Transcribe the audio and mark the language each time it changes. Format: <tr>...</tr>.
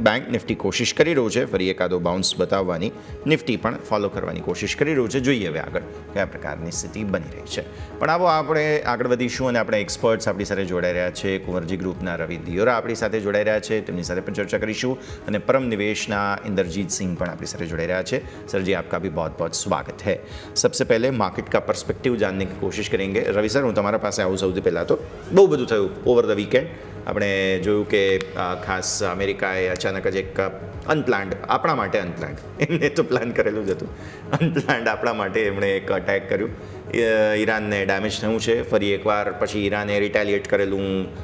<gu>Bank Nifty કોશિશ કરી રહ્યું છે ફરી એકાદો બાઉન્સ બતાવવાની, નિફ્ટી પણ ફોલો કરવાની કોશિશ કરી રહ્યું છે. જોઈએ હવે આગળ કયા પ્રકારની સ્થિતિ બની રહી છે. પણ આવો આપણે આગળ વધીશું, અને આપણે એક્સપર્ટ્સ આપણી સાથે જોડાઈ રહ્યા છે. કુંવરજી ગ્રુપના રવિ દિયોરા આપણી સાથે જોડાઈ રહ્યા છે, તેમની સાથે પણ ચર્ચા કરીશું, અને પરમ નિવેશના ઇન્દરજીત સિંહ પણ આપણી સાથે જોડાઈ રહ્યા છે.</gu> <hi>सर जी आपका भी बहुत बहुत स्वागत है. सबसे पहले मार्केट का पर्सपेक्टिव जानने की कोशिश करेंगे.</hi> <gu>रवि सर, હું તમારા પાસે આવું સૌથી પહેલાં તો બહુ બધું થયું ઓવર ધ વીકેન્ડ. આપણે જોયું કે ખાસ અમેરિકાએ અચાનક જ એક અનપ્લાન્ડ, આપણા માટે અનપ્લાન્ડ, એમને તો પ્લાન કરેલું જ હતું, અનપ્લાન્ડ આપણા માટે એમણે એક અટેક કર્યું. ઈરાનને ડેમેજ થયું છે ફરી એકવાર, પછી ઈરાને રિટેલિએટ કરેલું.</gu>